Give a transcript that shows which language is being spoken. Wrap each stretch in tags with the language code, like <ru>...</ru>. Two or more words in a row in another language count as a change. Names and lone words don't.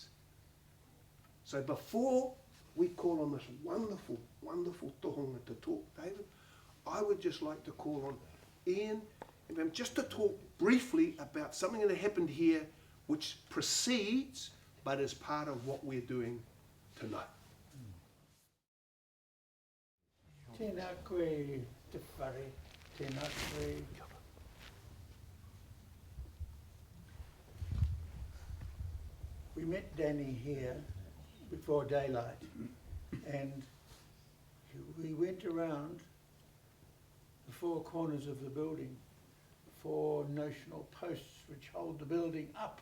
<en>So before we call on this wonderful, wonderful tohunga to talk, David, I would just like to call on Ian and just to talk briefly about something that happened here which precedes but is part of what we're doing tonight.</en> <mi>Tēnā koe te whare, tēnā koe.</mi> <en>We met Danny here before daylight and we went around the four corners of the building, four notional posts which hold the building up.</en>